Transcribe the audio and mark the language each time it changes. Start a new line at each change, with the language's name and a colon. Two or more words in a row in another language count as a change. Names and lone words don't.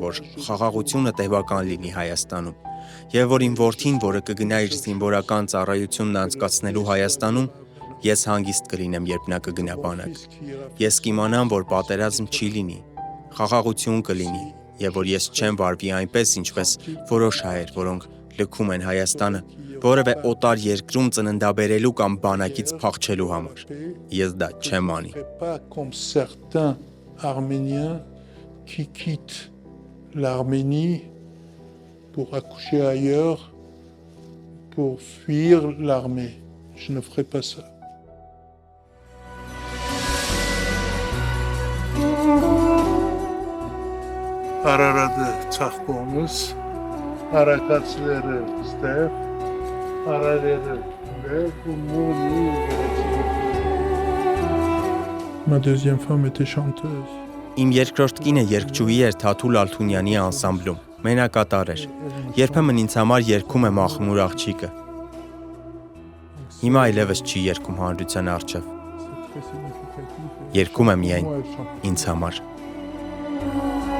Armenian: որ խաղաղությունը տևական լինի Հայաստանում։ Եվ որ իմ որդին, որը կգնա իր զինվորական ծառայությունն անցկացնելու Հայաստանում, ես հանգիստ կլինեմ, երբ նա կգնա բանակ։ Ես կիմանամ, որ պատերազմ չի լինի, խաղաղություն կլինի, եւ որ ես չեմ վարվի այնպես, ինչպես որոշ հայեր, որոնք լքում են Հայաստանը, որևէ օտար երկրում ծննդաբերելու կամ բանակից փախչելու համար։ Ես դա չեմ անի։
French: Pas comme certains Arméniens qui quittent l'Arménie pour accoucher ailleurs, pour fuir l'armée. Je ne ferai pas ça. Araratı çaxqonuz, Arakaçları istər, Araları və Muni. Ma deuxième femme était chanteuse.
Armenian: Իմ երկրորդ կինը երգչուհի էր Թաթուլ Ալթունյանի անսամբլում, մենակատար էր։ Երբեմն ինձ համար երգում է Մախմուր աղջիկը։ Հիմա այլևս չի երգում հանրության առջև։ Երգում է միայն ինձ համար։